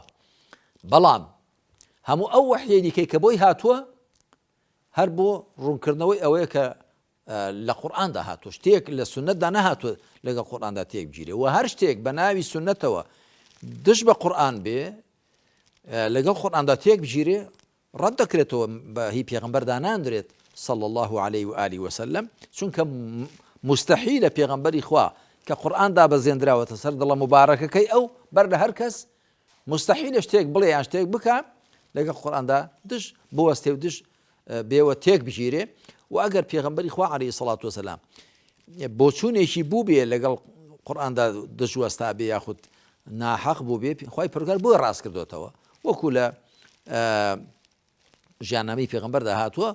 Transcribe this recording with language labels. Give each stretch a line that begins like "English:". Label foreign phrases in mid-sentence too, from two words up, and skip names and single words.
Central Kurdish: بەڵام هەموو ئەو وەحیەی دیکەی کە بۆی هاتووە هەر بۆ ڕوونکردنەوەی ئەوەیە کە لە قورئاندا هاتووە، شتێک لە سونەتدا نەهاتووە لەگەڵ قورئاندا تێک بگیرێ. و هەر شتێک بە ناوی سونەتەوە دش بە قورئان بێ لەگەڵ قورئاندا تێک بگیرێ ڕەت دەکرێتەوە، بە هی پێغەمبەردا ناندرێت
Arabic: صلی الله عليه وآله وسلم،
Central Kurdish: چونکە مستحیلە پێغەمبەری خوا کە قورئاندا بەزێنراوەتە سەر دڵە مبارەکەکەی ئەو بەر لە هەر کەس مستحیلە شتێک بڵێ یان شتێک بکە لەگەڵ قورئاندا دش بوەستێ و دش بێوە تێک بگیرێ. و ئەگەر پێغەمبەری خوا
Arabic: عەلەیهی سەڵات وسەلام
Central Kurdish: بۆچوونێکی بوو بێ لەگەڵ قورئاندا دژوەستا بێ یاخود ناحەق بوو بێ، خوای پەروەردگار بۆی ڕاست کردوێتەوە، وەکو لە ژیاننامەی پێغەمبەردا هاتووە.